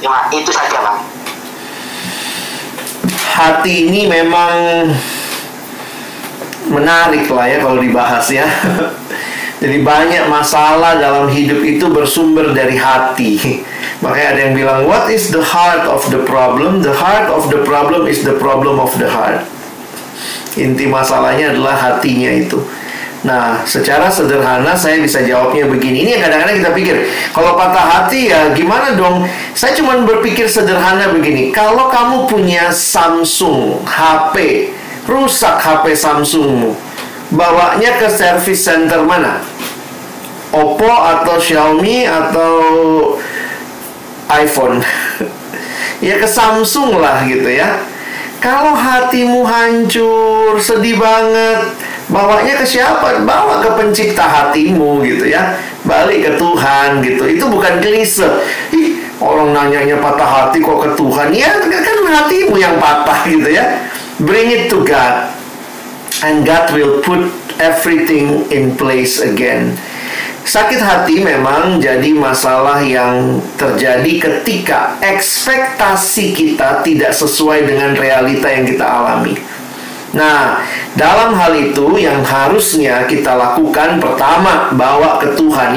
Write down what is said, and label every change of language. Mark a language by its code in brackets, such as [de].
[id] Itu saja, Bang. Hati ini memang menarik lah ya kalau dibahas ya. Jadi banyak masalah dalam hidup itu bersumber dari hati. Makanya ada yang bilang, [en] what is the heart of the problem? The heart of the problem is the problem of the heart. [id] Inti masalahnya adalah hatinya itu. Nah, secara sederhana saya bisa jawabnya begini. Ini yang kadang-kadang kita pikir, kalau patah hati ya gimana dong? Saya cuma berpikir sederhana begini. Kalau kamu punya Samsung HP, rusak HP Samsungmu, bawanya ke service center mana? Oppo atau Xiaomi atau iPhone? Ya ke Samsung lah gitu ya. Kalau hatimu hancur, sedih banget, bawanya ke siapa? Bawa ke pencipta hatimu gitu ya. Balik ke Tuhan gitu. Itu bukan klise. Ih, orang nanyanya patah hati kok ke Tuhan. Ya kan hatimu yang patah gitu ya. [en] Bring it to God, and God will put everything in place again. [id] Sakit hati memang jadi masalah yang terjadi ketika ekspektasi kita tidak sesuai dengan realita yang kita alami. Nah, dalam hal itu yang harusnya kita lakukan, pertama, bawa ke Tuhan.